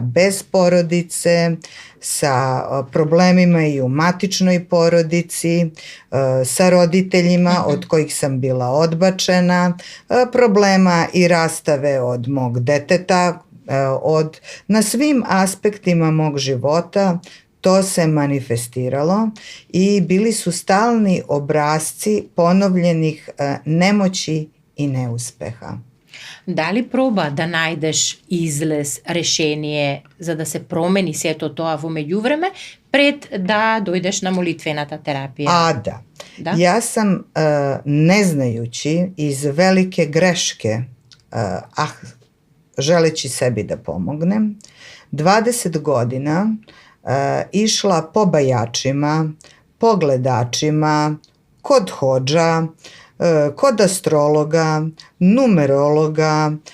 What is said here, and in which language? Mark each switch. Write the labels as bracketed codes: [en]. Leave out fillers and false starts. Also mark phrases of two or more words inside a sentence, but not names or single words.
[sr] bez porodice, sa problemima i u matičnoj porodici, sa roditeljima od kojih sam bila odbačena, problema i rastave od mog deteta, na svim aspektima mog života to se manifestiralo i bili su stalni obrasci ponovljenih nemoći i neuspeha. [mk] Дали проба да најдеш излез, решение за да се промени сето тоа во меѓувреме пред да дојдеш на молитвената терапија? [sr] A da. Da? Ja sam ne znajući iz velike greške, želeći sebi da pomognem, 20 godina išla po bajačima, po gledačima, kod hodža, kod astrologa, numerologa,